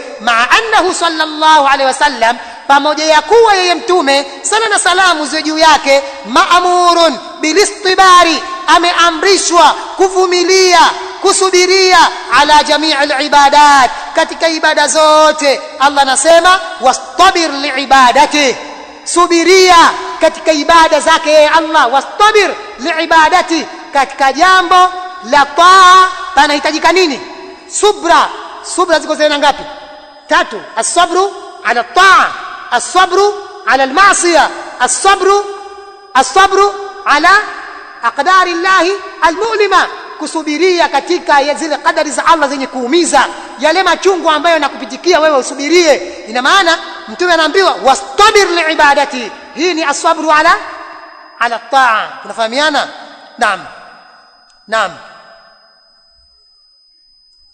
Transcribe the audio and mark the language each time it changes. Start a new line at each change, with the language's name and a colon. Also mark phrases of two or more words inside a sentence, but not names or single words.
Arabic: مع أنه صلى الله عليه وسلم,
Swahili: pamoja ya kuwa yeye mtume sala na salamu ziwe juu yake,
Arabic: مأمور بالاصطبار,
Swahili: ameamrishwa kuvumilia, kusubiria,
Arabic: على جميع العبادات,
Swahili: katika ibada zote. Allah anasema
Arabic: واصطبر لعبادته,
Swahili: subiria katika ibada zake yeye Allah.
Arabic: واصطبر لعبادته,
Swahili: katika jambo la taa panahitajika nini? Subra ziko zina ngapi? 3.
Arabic: الصبر على الطاعة، الصبر على المعصية، الصبر على أقدار الله المؤلمة,
Swahili: kusubiria katika zile kadari za Allah zenye kuumiza, yale machungu ambayo yanakupitikia wewe usubirie. Ina maana mtume anaambiwa
Arabic: واصطبر لعبادته,
Swahili: hii ni
Arabic: الصبر على الطاعة.
Swahili: Tunafahamiana? Naam.